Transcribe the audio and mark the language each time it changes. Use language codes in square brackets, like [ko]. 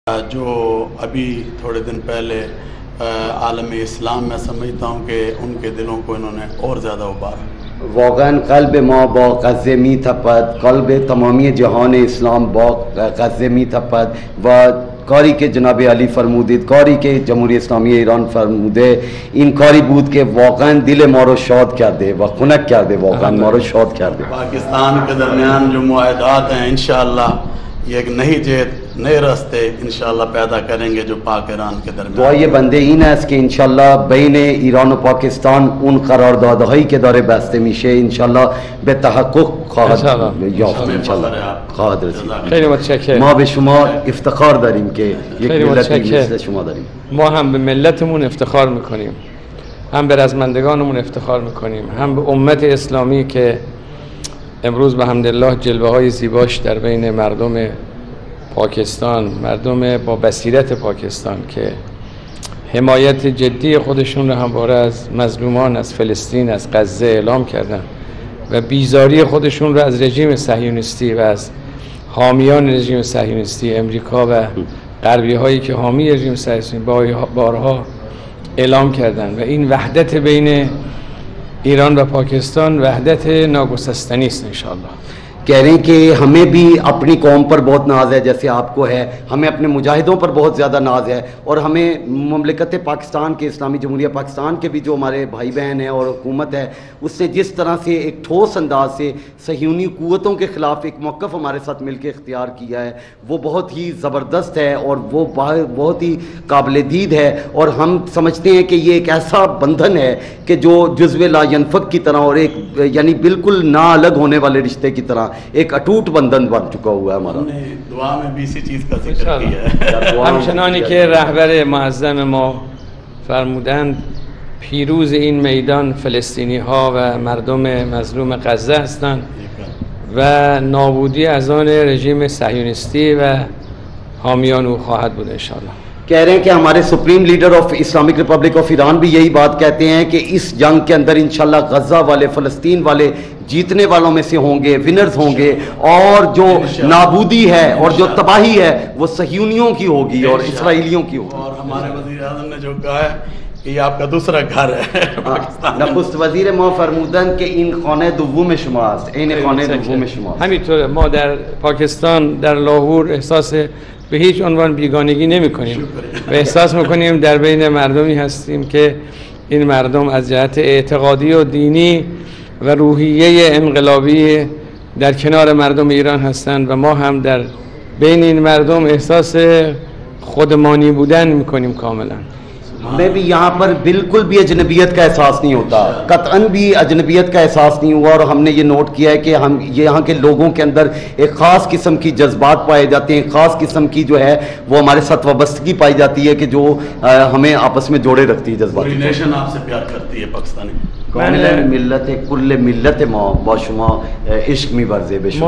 [hi] जो अभी थोड़े दिन पहले आलम इस्लाम में समझता हूँ कि उनके दिलों को इन्होंने और ज़्यादा उबारा. [fa] واقعا قلب ما با غزه می‌تپد، قلب تمامی جهان اسلام با غزه می‌تپد و کاری که جناب علی فرمودید، کاری که جمهوری اسلامی ایران فرموده، این کاری بود که واقعا دل ما رو شاد کرده و خنک کرده، واقعا ما رو شاد کرده. [hi] पाकिस्तान के दरमियान जो मुआहदात हैं इंशाअल्लाह ये एक नई जेत नए रास्ते इंशाअल्लाह पैदा करेंगे जो पाक ईरान के दरमियान. [fa] دعای بنده این است که انشالله بین ایران و پاکستان اون قراردادهایی که داره بسته میشه انشالله به تحقق خواهد یافت، انشالله خواهد رسید. خیلی متشکرم. ما به شما افتخار داریم که یک ملتی مثل شما داریم. ما هم به ملتمون افتخار میکنیم، هم به رزمندگانمون افتخار میکنیم، هم به امت اسلامی که امروز به حمدالله جلوه های زیباش در بین مردم پاکستان، مردم با بصیرت پاکستان که حمایت جدی خودشون رو همواره از مظلومان از فلسطین، از غزه اعلام کردن و بیزاری خودشون رو از رژیم صهیونیستی و از حامیان رژیم صهیونیستی امریکا و غربی هایی که حامی رژیم صهیونیستی بارها اعلام کردن و این وحدت بین ایران و پاکستان وحدت ناگسستنی است انشاءالله. [hi] कह रहे हैं कि हमें भी अपनी कौम पर बहुत नाज है जैसे आपको है, हमें अपने मुजाहिदों पर बहुत ज़्यादा नाज है और हमें मुमलिकत पाकिस्तान के इस्लामी जमहूरिया पाकिस्तान के भी जो हमारे भाई बहन हैं और हुकूमत है उसने जिस तरह से एक ठोस अंदाज से सहीयूनी क़ुव्वतों के ख़िलाफ़ एक मौक़िफ़ हमारे साथ मिल के इख्तियार किया है वो बहुत ही ज़बरदस्त है और वो बहुत ही काबिल दीद है और हम समझते हैं कि ये एक ऐसा बंधन है कि जो जुज़्व ला यनफ़क की तरह और एक यानी बिल्कुल ना अलग होने वाले रिश्ते की तरह एक अटूट बंधन बन चुका हुआ है हमारा. दुआ में भी इसी चीज़ का जिक्र किया है. [fa] همچنانی که رهبر معظم ما فرمودند پیروز این میدان فلسطینی ها و مردم مظلوم غزه هستند و نابودی از آن رژیم صهیونیستی و حامیان او خواهد بود انشاءالله. [hi] कह रहे हैं कि हमारे supreme leader of Islamic Republic of Iran भी यही बात कहते हैं कि इस जंग के अंदर इंशाल्लाह गज़ा वाले फ़लस्तीन वाले जीतने वालों में से होंगे, विनर्स होंगे और जो नाबूदी है और जो तबाही है वो सहीयूनियों की होगी और इसराइलियों की होगी. और हमारे वज़ीर आज़म ने जो कहा है कि ये आपका दूसरा घर है पाकिस्तान. [fa] नखस्त वज़ीर ما فرمودن که این خانه دوم شماست، این خانه دوم شماست. همینطوره. ما در پاکستان در لاهور احساس به هیچ عنوان بیگانگی نمی کنیم و احساس میکنیم در بین مردمی هستیم که این مردم از جهت اعتقادی و دینی و روحیه انقلابی در کنار مردم ایران هستند و ما هم در بین این مردم احساس خودمانی بودن میکنیم کاملا. [hi] हमें भी यहाँ पर बिल्कुल भी अजनबियत का एहसास नहीं होता, कतअन भी अजनबियत का एहसास नहीं हुआ और हमने ये नोट किया है कि हम ये यहाँ के लोगों के अंदर एक ख़ास किस्म की जज्बात पाए जाते हैं, ख़ास किस्म की जो है वो हमारे साथ वाबस्तगी पाई जाती है कि जो हमें आपस में जोड़े रखती है. जज्बात पूरी नेशन आपसे प्यार करती है पाकिस्तानी. [fa] मिल्लत कुल्ल मिल्लत ما با شما عشق می‌ورزه به شما.